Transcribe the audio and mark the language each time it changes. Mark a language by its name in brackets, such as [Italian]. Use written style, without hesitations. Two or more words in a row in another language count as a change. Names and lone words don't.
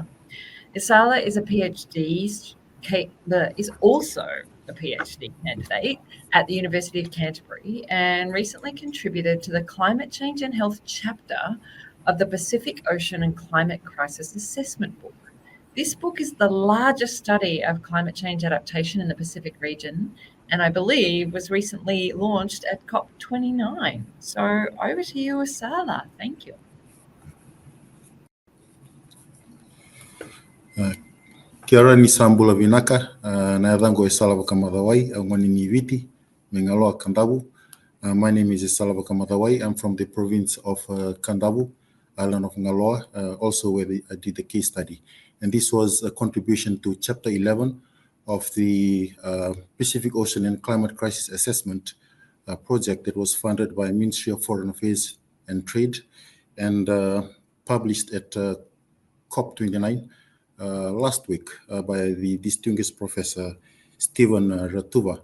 [English] Esala is also a PhD candidate at the University of Canterbury and recently contributed to the Climate Change and Health chapter of the Pacific Ocean and Climate Crisis Assessment book. This book is the largest study of climate change adaptation in the Pacific region, and I believe was recently launched at COP29. So over to you, Esala. Thank you. [Māori] Kia ora [Fijian] ni Sambula Vinaka, na Evango Esala Vakamacawai, Angoni ni Viti, Mengaloa Kandavu. [English] My name is Esala Vakamacawai. I'm from the province of Kandavu, island of Ngaloa, also where I did the case study. And this was a contribution to Chapter 11 of the Pacific Ocean and Climate Crisis Assessment project that was funded by Ministry of Foreign Affairs and Trade and published at COP29 last week by the distinguished Professor Stephen Ratuva.